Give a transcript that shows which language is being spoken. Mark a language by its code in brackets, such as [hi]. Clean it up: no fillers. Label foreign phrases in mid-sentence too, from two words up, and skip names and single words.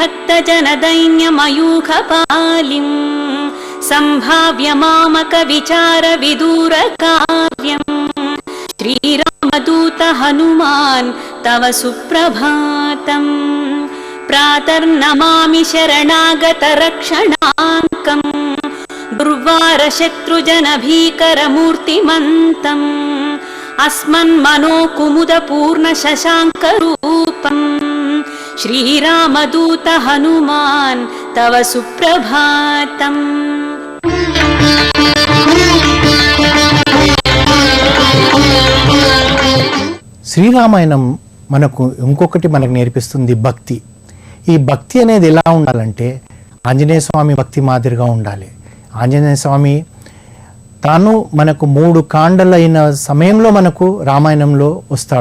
[sa] भक्तजनदैन्यमयूखपालिम् सम्भाव्य मामकविचारविदूरकार्यम् श्रीरामदूत हनुमान् तव सुप्रभातम् प्रातर्नमामि शरणागतरक्षणाङ्कम् दुर्वारशत्रुजनभीकरमूर्तिमन्तम् अस्मन्मनोकुमुदपूर्णशशाङ्करूपम् श्रीरामदूत हनुमान् तव सुप्रभातम् [te] శ్రీరామాయణం మనకు ఇంకొకటి మనకు నేర్పిస్తుంది భక్తి. ఈ భక్తి అనేది ఎలా ఉండాలంటే ఆంజనేయ స్వామి భక్తి మాదిరిగా ఉండాలి. ఆంజనేయ స్వామి తాను మనకు 3 కాండలైన సమయంలో మనకు రామాయణంలో వస్తాడు.